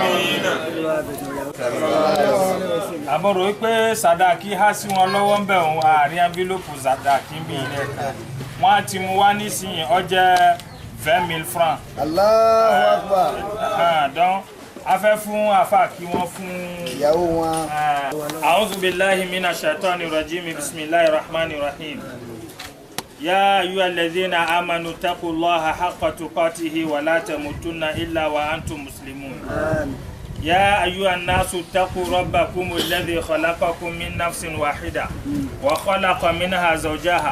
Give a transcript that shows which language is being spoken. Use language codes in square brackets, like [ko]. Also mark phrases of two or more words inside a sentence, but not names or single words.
[yo] Àmọ́ rò wípé sàdáàkì há sí wọn lọ́wọ́ ń bẹ̀ òun àárín envelope sàdáàkì ń bí ilẹ̀ kan. Wọ́n á ti mú wá nísìnyí ó jẹ́ 20,000 francs. [ar] الله أكبر. [yo] Donc a fẹ́ fún àfà kí wọ́n fún ìyàwó wọn. [ar] أعوذ بالله من الشيطان الرجيم. بسم الله الرحمن الرحيم. يا أيها الذين آمنوا اتقوا الله حق تقاته ولا تموتن إلا وأنتم مسلمون. يا أيها الناس اتقوا ربكم الذي خلقكم من نفس واحدة وخلق منها زوجها